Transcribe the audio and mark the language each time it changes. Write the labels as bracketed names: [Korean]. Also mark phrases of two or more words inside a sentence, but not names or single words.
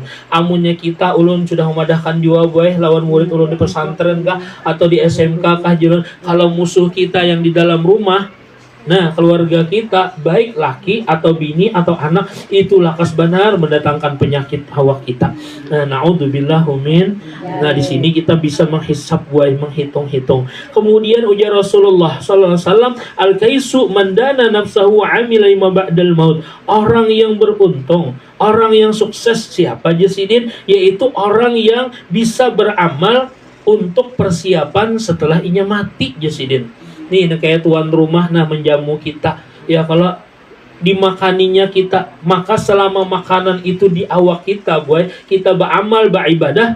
[Banjar] Amunnya kita ulun sudah memadahkan jua boy lawan murid ulun di pesantren kah atau di SMK kah jalan, kalau musuh kita yang di dalam rumah, nah keluarga kita baik laki atau bini atau anak, itu lakas benar mendatangkan penyakit hawa kita. [Arabic] Nah, نعوذ بالله من. [Indonesian] Nah, di sini kita bisa menghisap buai, menghitung-hitung. [Banjar] Kemudian ujar [Arabic] Rasulullah صلى الله عليه وسلم الكيس من دان نفسه عمل ما بعد الموت. [Indonesian] Orang yang beruntung, orang yang sukses siapa jasidin? [Banjar] Yaitu orang yang bisa beramal untuk persiapan setelah inya mati jasidin. Nih kayak tuan rumah nah menjamu kita, ya kalau dimakaninya kita, maka selama makanan itu di awak kita boy, kita beramal beribadah.